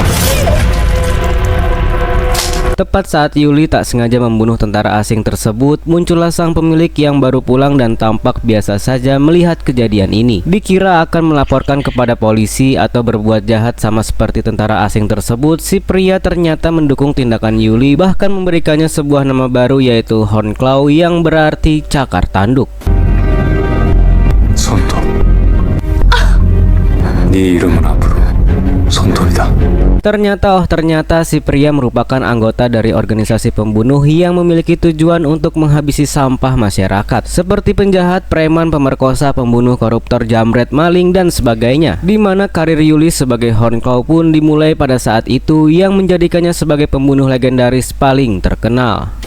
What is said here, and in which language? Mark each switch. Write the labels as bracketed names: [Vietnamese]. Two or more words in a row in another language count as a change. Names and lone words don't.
[Indonesian] Tepat saat Yuli tak sengaja membunuh tentara asing tersebut, muncullah sang pemilik yang baru pulang dan tampak biasa saja melihat kejadian ini. Dikira akan melaporkan kepada polisi atau berbuat jahat sama seperti tentara asing tersebut, si pria ternyata mendukung tindakan Yuli, bahkan memberikannya sebuah nama baru yaitu Hornclaw yang berarti cakar tanduk. [Korean] 손톱. 네 이름은 앞으로 손톱이다. [Indonesian] Ternyata si pria merupakan anggota dari organisasi pembunuh yang memiliki tujuan untuk menghabisi sampah masyarakat seperti penjahat, preman, pemerkosa, pembunuh, koruptor, jamret, maling, dan sebagainya. Di mana karir Yuli sebagai Hornclaw pun dimulai pada saat itu yang menjadikannya sebagai pembunuh legendaris paling terkenal.